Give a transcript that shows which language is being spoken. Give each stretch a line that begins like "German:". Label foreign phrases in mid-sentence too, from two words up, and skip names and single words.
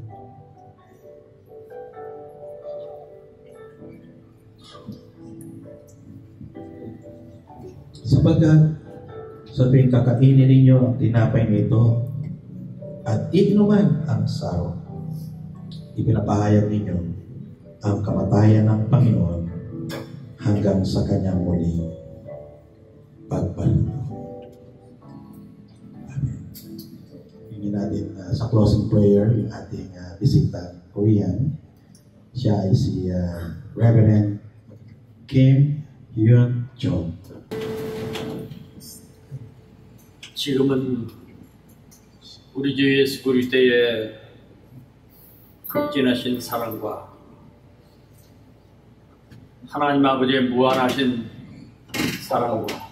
Filipino: Sapagkat sa tuwing kakainin ninyo ang tinapay nito at iinuman ang saro, ipinapahayag ninyo ang kamatayan ng Panginoon hanggang sa kanyang muling pagbalik. Amen. Hingin natin sa
English: closing prayer
Filipino: yung ating bisita Korean. Siya ay si Reverend Kim Hyun Jong.
Korean: 지금은 우리 주 예수 그리스도의 극진하신 사랑과 하나님 아버지의 무한하신 사랑과